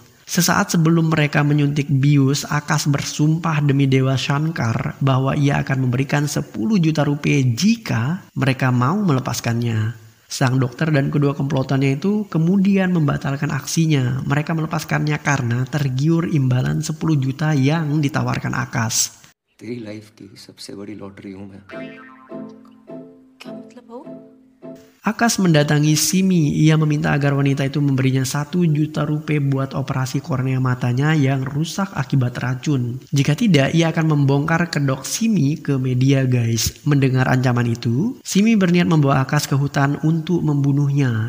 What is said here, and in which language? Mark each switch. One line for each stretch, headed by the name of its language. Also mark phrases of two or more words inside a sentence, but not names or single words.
Indonesian: Sesaat sebelum mereka menyuntik bius, Akas bersumpah demi Dewa Shankar bahwa ia akan memberikan 10 juta rupiah jika mereka mau melepaskannya. Sang dokter dan kedua komplotannya itu kemudian membatalkan aksinya. Mereka melepaskannya karena tergiur imbalan 10 juta yang ditawarkan Akas.
Hindi: तेरी लाइफ की सबसे बड़ी लॉटरी हूं मैं। क्या मतलब भाऊ?
Indonesian: Akas mendatangi Simi. Ia meminta agar wanita itu memberinya 1 juta rupiah buat operasi kornea matanya yang rusak akibat racun. Jika tidak, ia akan membongkar kedok Simi ke media guys. Mendengar ancaman itu, Simi berniat membawa Akas ke hutan untuk membunuhnya.